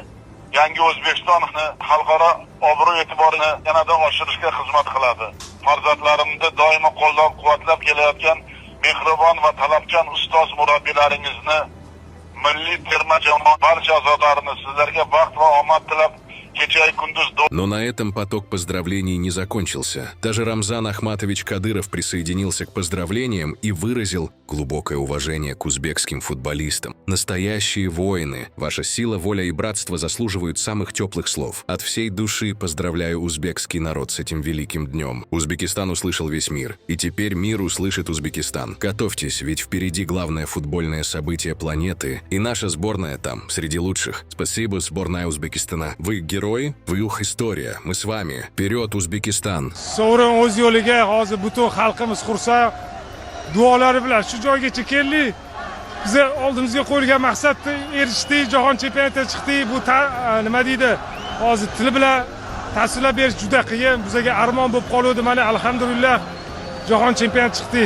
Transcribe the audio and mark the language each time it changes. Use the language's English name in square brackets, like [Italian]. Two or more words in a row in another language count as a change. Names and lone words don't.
[Uzbek] Yangi O'zbekistonni xalqaro obro' e'tiborini yanada oshirishga xizmat qiladi. Farzandlarimni doimo qo'llab-quvvatlab kelayotgan mehribon va talabchan ustoz murabbiylaringizni, milliy terma jamoa barcha a'zolarini sizlarga baxt va omad tilab kecha kunduz. [Russian] Но на этом поток поздравлений не закончился. Даже Рамзан Ахматович Кадыров присоединился к поздравлениям и выразил глубокое уважение к узбекским футболистам. Настоящие воины. Ваша сила, воля и братство заслуживают самых теплых слов. От всей души поздравляю узбекский народ с этим великим днем. Узбекистан услышал весь мир. И теперь мир услышит Узбекистан. Готовьтесь, ведь впереди главное футбольное событие планеты. И наша сборная там, среди лучших. Спасибо, сборная Узбекистана. Вы герои, вы их история. Мы с вами. Вперед, Узбекистан! [Uzbek] Sovrin o'z yo'liga hozir butun xalqimiz xursand. Duolari bilan shu joygacha keldik. Biz oldimizga qo'yilgan maqsadni erishdik, jahon chempionatiga chiqdik. Bu nima deydi? Hozir til bilan tasvirlab berish juda qiyin. Bizga armon bo'lib qoldi. Mana alhamdulillah jahon chempionati chiqdik.